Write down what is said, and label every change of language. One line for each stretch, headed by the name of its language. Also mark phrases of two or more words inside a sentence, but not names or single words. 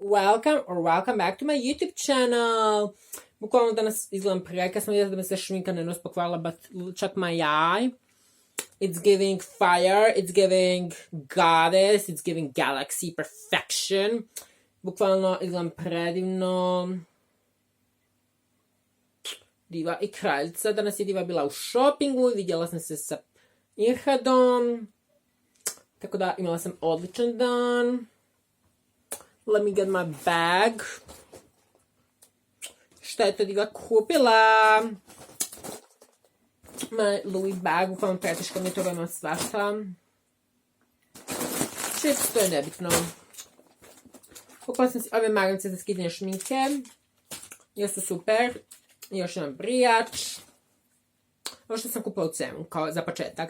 English: welcome back to my YouTube channel.
Bosnian: Bukvalno danas izgledam prekasno, da mi se šminka ne nos pokvarila,
English: but check my eye. It's giving fire, it's giving goddess, it's giving galaxy perfection.
Bosnian: Bukvalno izgledam predivno. Diva i kraljica. Danas je Diva bila u shoppingu, vidjela sam se sa Irhadom. Tako da imala sam odličan dan.
English: Let me get my bag.
Bosnian: Šta je to Diva kupila?
English: My Louis bag,
Bosnian: uglavnom preteška mi je toga ima svašta. Čisto, to je nebitno. Kupila sam si ove magarnice za skidanje šminke. Jesu super. Još jedan brijač. Ovo što sam kupila u Cemu, kao za početak.